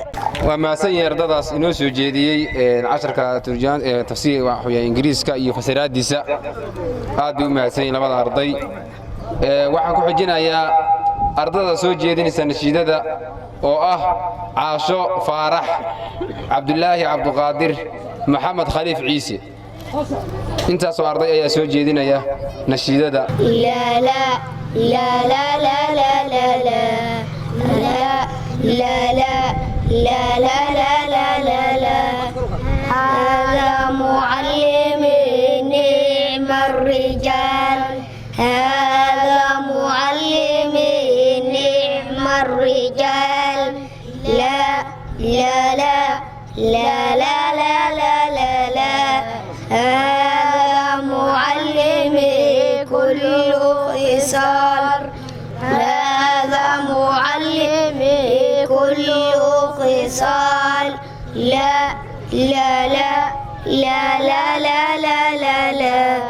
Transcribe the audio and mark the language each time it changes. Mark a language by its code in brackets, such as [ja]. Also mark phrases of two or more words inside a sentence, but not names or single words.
[so] waa maasan ardadaas inoo soo jeediyay casharka turjaan tafsiir waxa Ingiriiska iyo fasiraadiisa aad u maasan labada arday waxaan ku xijinayaa ardada soo jeedinaysa nashiidada oo ah Caasho Faarax Cabdullaahi Cabduqaadir Maxamed Khaliif Ciise intaas oo arday ayaa soo jeedinaya nashiidada la la la la la la la la la la la la la la la la [ar] هذا معلم نعم الرجال هذا معلم نعم الرجال لا لا لا لا لا لا لا لا لا هذا معلم كل خصال هذا معلم كل خصال لا لا لا لا لا لا لا لا لا